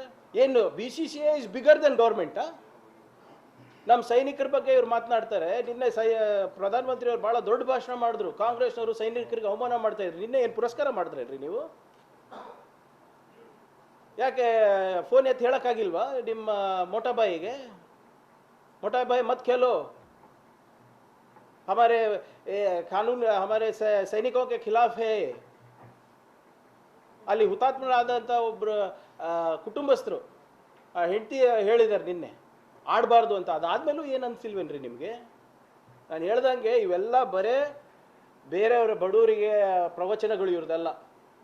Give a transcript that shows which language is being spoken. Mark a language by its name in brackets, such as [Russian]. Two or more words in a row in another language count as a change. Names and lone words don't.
[Kannada] ಏನು BCCI [English] is bigger than government? [Kannada] ನಮ್ಮ ಸೈನಿಕರ ಬಗ್ಗೆ ಇವ್ರು ಮಾತನಾಡ್ತಾರೆ. ನಿನ್ನೆ ಪ್ರಧಾನಮಂತ್ರಿ ಅವರು ಭಾಳ ದೊಡ್ಡ ಭಾಷಣ ಮಾಡಿದ್ರು. ಕಾಂಗ್ರೆಸ್ನವರು ಸೈನಿಕರಿಗೆ ಅವಮಾನ ಮಾಡ್ತಾ ಇದ್ರು. ನಿನ್ನೆ ಏನು ಪುರಸ್ಕಾರ ಮಾಡಿದ್ರಿ ನೀವು? ಯಾಕೆ ಫೋನ್ ಎತ್ತಿ ಹೇಳೋಕ್ಕಾಗಿಲ್ವಾ ನಿಮ್ಮ ಮೋಟಾಬಾಯಿಗೆ? [Hindi] मोटाभाई मत खेलो, हमारे कानून हमारे सैनिकों के खिलाफ है. [Kannada] ಅಲ್ಲಿ ಹುತಾತ್ಮರಾದಂಥ ಒಬ್ಬರು ಕುಟುಂಬಸ್ಥರು ಹೆಂಡತಿ ಹೇಳಿದ್ದಾರೆ ನಿನ್ನೆ ಆಡಬಾರ್ದು ಅಂತ. ಅದಾದ್ಮೇಲೂ ಏನು ಅನಿಸಿಲ್ವೇನ್ರಿ ನಿಮಗೆ? ನಾನು ಹೇಳ್ದಂಗೆ ಇವೆಲ್ಲ ಬರೇ ಬೇರೆಯವರ ಬಡವರಿಗೆ ಪ್ರವಚನಗಳು ಇವ್ರದಲ್ಲ.